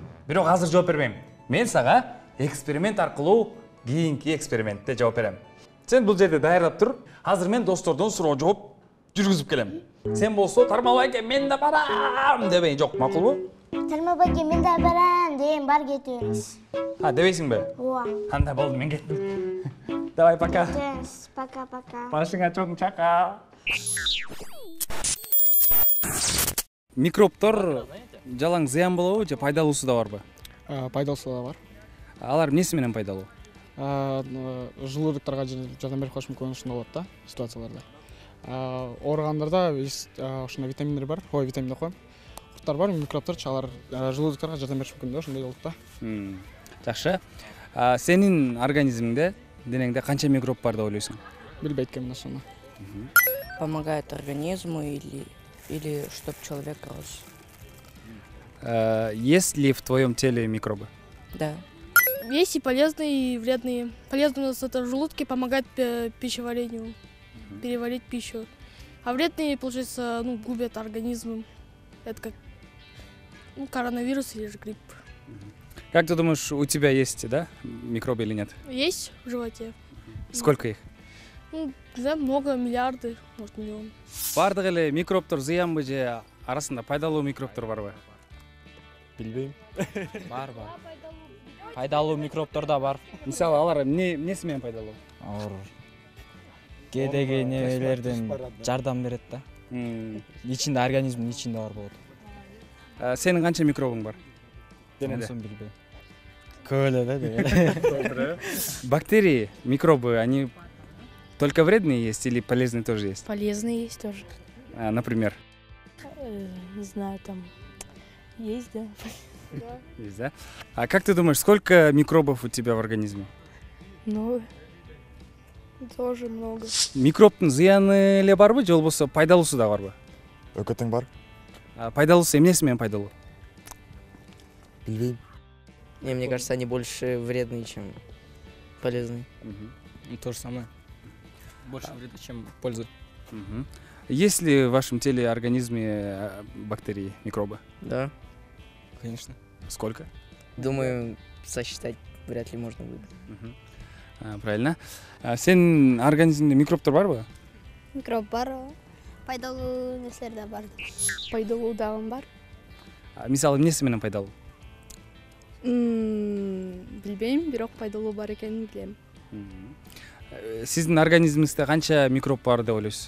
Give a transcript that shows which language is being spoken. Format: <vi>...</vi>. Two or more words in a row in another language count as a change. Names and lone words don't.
<ky>Бирок азыр жооп бербейм. Мен сага эксперимент аркылуу кийинки экспериментте жооп берем. Сен бул жерде даярдап тур. Азыр мен достордон суроо жооп жүргүзүп келем. Сен болсо Тарма байке мен да барам дебейин, жок, макулбу? Тырма баке, мен да барам дейм, бар кете бериз. Дебейсиңби? Ооба. Анда болду, мен кеттим.</ky> <ru>Давай, пока. Пока-пока.</ru> <ky>Башыңа чоң чака. Микробтор жалаң зыян болобу же пайдалуусу да барбы? Пайдалуусу да бар. Алар эмнеси менен пайдалуу? Желудоктарга жардам берип калышы мүмкүн ушундай болот да, ситуацияларда. Ооругандарда ошондой витаминдер бар, витамин деп коем. Курттар бар, микробтор, алар желудоктарга жардам бериши мүмкүн да, ошондой болот да. Жакшы. Сенин организмиңде, денеңде канча микроб бар деп ойлойсуң? Билбейт экен ошону.</ky> <ru>Помогает организму или чтоб человек рос. Есть ли в твоем теле микробы? Да. Есть и полезные, и вредные. Полезные у нас это в желудке, помогает пищеварению, переварить пищу. А вредные, получается, губят организм. Это как коронавирус или же грипп. Как ты думаешь, у тебя есть, да, микробы или нет? Есть в животе. Сколько их? Да, много, миллиарды, может, миллион.</ru> <ky>Бардык эле микробтор зыянбы же арасында пайдалуу микробтор барбы? Билбейм. Бар. Пайдалуу микробтор да бар. Мисалы алар эмнеси менен пайдалуу? Алар кээдеги небелерден жардам берет да. Ичинде организмдин ичинде бар болот. Сенин канча микробуң бар? Онусун билбейм. Көп эле да деге.</ky> <ru>Бактерии, микробы, они только вредные есть или полезные тоже есть? Полезные есть тоже. Например? Не знаю, там есть, да? Есть, да? А как ты думаешь, сколько микробов у тебя в организме? Ну, тоже много.</ru> <ky>Микробтун зыяны эле барбы, же болбосо пайдалуусу да барбы? Экөө тең бар. Пайдалуусу эмнеси менен пайдалуу? Билбейм.</ky> <ru>Не, мне кажется, они больше вредные, чем полезные. То же самое. Больше вреда, чем пользы. Есть ли в вашем теле, организме бактерии, микробы? Да. Конечно. Сколько? Думаю, сосчитать вряд ли можно будет. Правильно.</ru> <ky>Сенин организмде микробтор барбы? Микроб бар, пайдалуу нерселер да бар. Пайдалуу дагы бар. Мисалы эмнеси менен пайдалуу? Билбейм, бирок пайдалуу бар экенин билем. Сиздин организмиңизде канча микроб бар деп ойлойсуз?</ky>